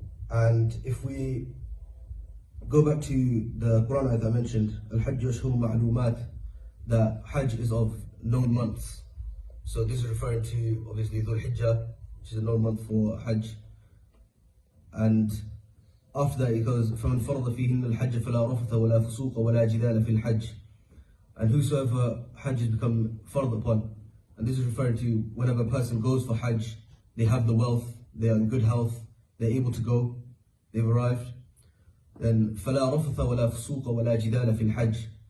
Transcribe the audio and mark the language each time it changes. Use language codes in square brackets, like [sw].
[en] And if we go back to the Quran ayat I mentioned, [ar] al-hajj ashhur ma'lumat, [en] that hajj is of known months. So this is referring to obviously Dhul Hijjah, which is a known month for hajj. And after that it goes, [ar] فَمَنْ فَرَضَ فِيهِنَّ الْحَجَّ فَلَا رَفَثَ وَلَا فُسُوقَ وَلَا جِدَالَ فِي الْحَجِّ. [en] And whosoever hajj has become fard upon, and this is referring to whenever a person goes for hajj, they have the wealth, they are in good health, they're able to go, they've arrived, then [ar] فَلَا رَفَثَ وَلَا فُسُوقَ وَلَا جِدَالَ فِي الْحَجِّ.